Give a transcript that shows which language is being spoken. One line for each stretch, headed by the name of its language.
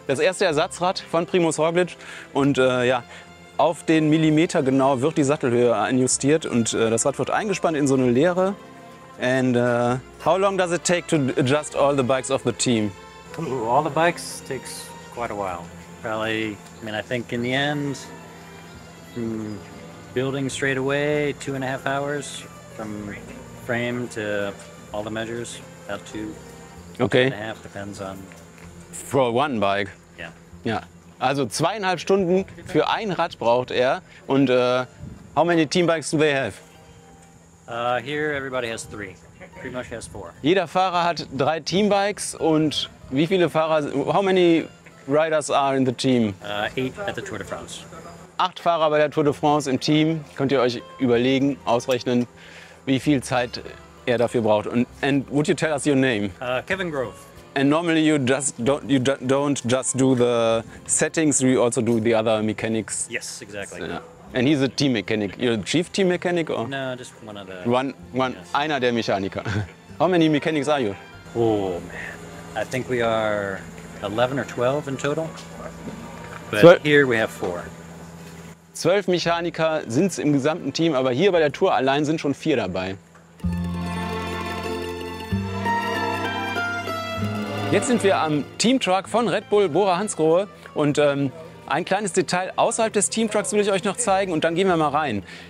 German: Das erste Ersatzrad von Primož Roglič, und ja, auf den Millimeter genau wird die Sattelhöhe einjustiert, und das Rad wird eingespannt in so eine Leere.
English: And how long does it take to adjust all the bikes of the team? All the bikes takes quite a while. Probably, I think in the end, from building straight away, 2.5 hours from frame to all the measures, about 2.5, depends on. For one bike? Yeah.
German: Ja. Also 2,5 Stunden für ein Rad braucht er. Und
English: how many team bikes do they have? Here, everybody has 3. Pretty much has 4.
German: Jeder Fahrer hat 3 Teambikes und wie viele Fahrer,
English: how many riders are in the team? 8 at the Tour de France.
German: 8 Fahrer bei der Tour de France im Team. Könnt ihr euch überlegen, ausrechnen, wie viel Zeit er dafür braucht.
English: And would you tell us your name? Kevin Grove. And normally you don't just do the settings, you also do the other mechanics. Yes, exactly. Yeah. And he's a team mechanic. You're a chief team mechanic or? No, just one of the... One, Yes.
German: einer der Mechaniker.
English: How many mechanics are you? Oh, man. I think we are 11 or 12 in total. But 12. here we have 4.
German: 12 Mechaniker sind es im gesamten Team, aber hier bei der Tour allein sind schon 4 dabei. Jetzt sind wir am Teamtruck von Red Bull Bora Hansgrohe und ein kleines Detail außerhalb des Teamtrucks will ich euch noch zeigen und dann gehen wir mal rein.